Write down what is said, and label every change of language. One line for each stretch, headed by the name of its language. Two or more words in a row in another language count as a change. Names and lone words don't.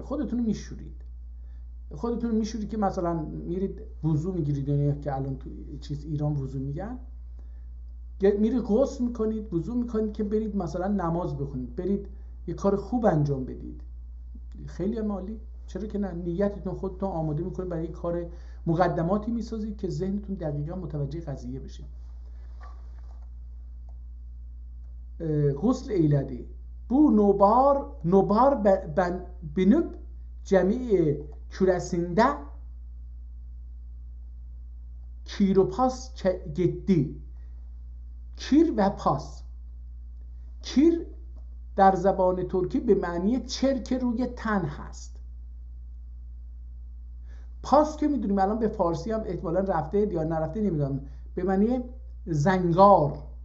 Persian: خودتون میشورید، خودتون میشورید که مثلا میرید وضو میگیرید، یعنی که الان تو چیز ایران وضو میگن، میرید غسل میکنید، وضو میکنید که برید مثلا نماز بخونید، برید یه کار خوب انجام بدید، خیلی عالی. چرا که نه؟ نیتتون خودتون آماده میکنید برای کار، مقدماتی میسازید که ذهنتون دقیقا متوجه قضیه بشه.
Ottoman Turkish: غسل ایلدی bu nobar binip cemi küresinde kir و pas gitti. کیر و پاس.
Persian: کیر در زبان ترکی به معنی چرک روی تن هست. پاس که میدونیم الان به فارسی هم احتمالاً رفته یا نرفته نمیدونم، به معنی زنگار.